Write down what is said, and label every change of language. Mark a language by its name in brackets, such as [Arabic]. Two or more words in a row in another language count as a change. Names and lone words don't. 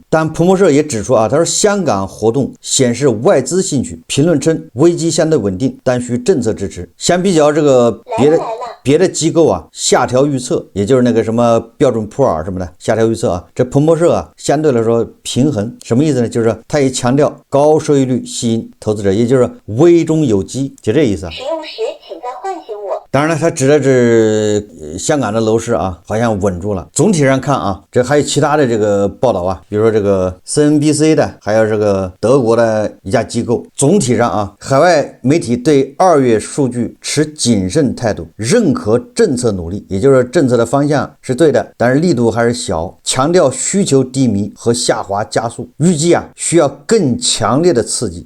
[Chinese] 但彭博社也指出他說香港活動顯示外資興趣，評論稱危機相對穩定，但需政策支持。相比較這個別的機構下調預測，也就是那個什麼標準普爾什麼的下調預測這彭博社相對來說平衡。什麼意思呢？就是他也強調高收益率吸引投資者，也就是危中有機，就这意思。使用时请再唤醒我。当然了，他指的是香港的楼市好像穩住了。总体上看这还有其他的这個報道比如說這個 CNBC 的，還有這個德國的一家機構。總體上海外媒體對2月數據持謹慎態度，認可政策努力，也就是政策的方向是對的，但是力度還是小，強調需求低迷和下滑加速，預計需要更強烈的刺激。